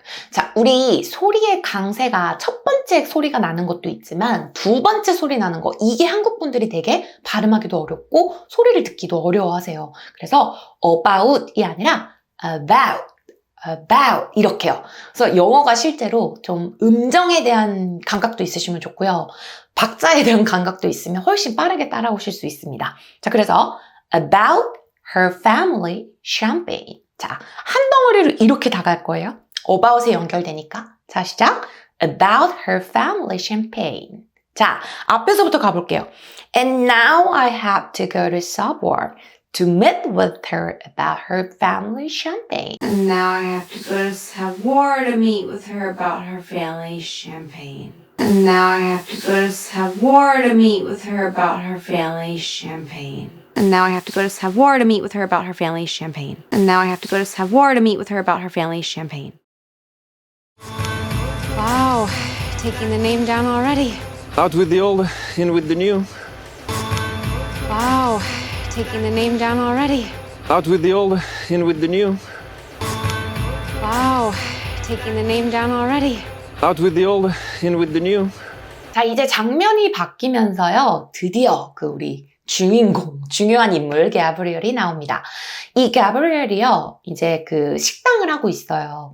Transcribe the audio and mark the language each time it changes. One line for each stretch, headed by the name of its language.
Korean: 자, 우리 소리의 강세가 첫 번째 소리가 나는 것도 있지만 두 번째 소리 나는 거, 이게 한국 분들이 되게 발음하기도 어렵고 소리를 듣기도 어려워하세요. 그래서 about이 아니라 about 이렇게요. 그래서 영어가 실제로 좀 음정에 대한 감각도 있으시면 좋고요. 박자에 대한 감각도 있으면 훨씬 빠르게 따라오실 수 있습니다. 자, 그래서
English: about her family champagne.
Korean: 자, 한 덩어리로 이렇게 다 갈 거예요. about에 연결되니까. 자, 시작.
English: About her family champagne.
Korean: 자, 앞에서부터 가볼게요.
English: And now I have to go to Savoir to meet with her about her family champagne. And now I have to go to Savoir to meet with her about her family's champagne. And now I have to go to Savoir to meet with her about her family's champagne. And now I have to go to Savoir to meet with her about her family's champagne. And now I have to go to Savoir to meet with her about her family's champagne. Wow, taking the name down already. Out with the old, in with the new. Wow, taking the name down already. Out with the old, in with the new. Wow, taking the name down already. Out with the old, in with the new.
Korean: 자, 이제 장면이 바뀌면서요. 드디어 그 우리 주인공, 중요한 인물 가브리엘이 나옵니다. 이 가브리엘이요, 이제 그 식당을 하고 있어요.